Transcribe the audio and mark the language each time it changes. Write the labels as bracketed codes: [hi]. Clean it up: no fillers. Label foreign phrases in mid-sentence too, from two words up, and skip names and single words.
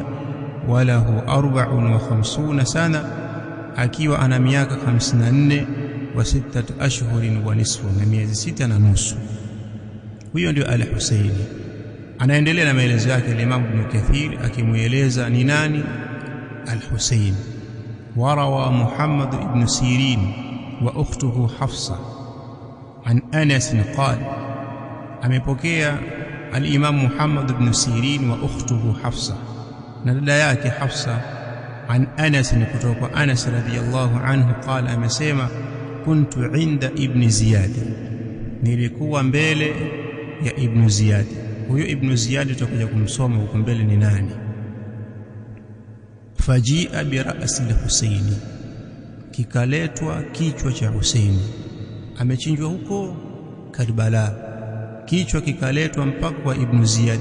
[ar] وله 54 سنة, [sw] akiwa ana miaka 54, [ar] و 6 أشهر ونصف, [sw] na miezi 6 na nusu. Huyo ndio al-Husaini. Anaendelea na maelezo yake Imam Ibn Kathir akimueleza ni nani al-Husaini. [ar] وروى محمد بن سيرين وأخته حفصة عن أنس قال, [sw] amepokea al-Imam Muhammad ibn Sirin [ar] وأخته حفصة, [sw] na dada yake Hafsa, [ar] an Anas, [sw] kutoka kwa Anas [ar] رضي الله عنه, [sw] qala, amesema, [ar] كنت عند ابن زياد, [sw] nilikuwa mbele ya ibn Ziyad. Huyo ibn Ziyad tutakuja kumsoma huko mbele ni nani. [ar] فجيء برأس الحسين, [sw] kikaletwa kichwa cha Husaini, amechinjwa huko Karbala, kichwa kikaletwa mpaka kwa ibn Ziyad.